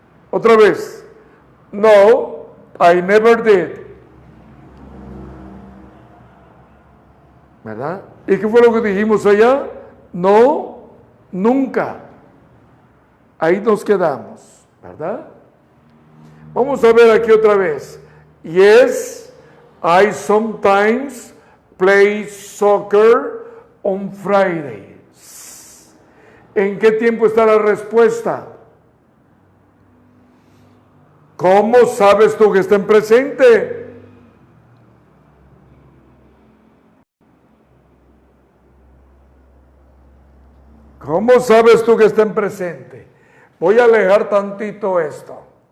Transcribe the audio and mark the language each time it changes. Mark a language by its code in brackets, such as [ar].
[es] Otra vez, [en] no, I never did. [es] ¿Verdad? ¿Y qué fue lo que dijimos allá? No, nunca. Ahí nos quedamos, ¿verdad? Vamos a ver aquí otra vez. [en] Yes, I sometimes play soccer on Fridays. [es] ¿En qué tiempo está la respuesta? ¿Cómo sabes tú que está en presente? ¿Cómo sabes tú que está en presente? Voy a alejar tantito esto.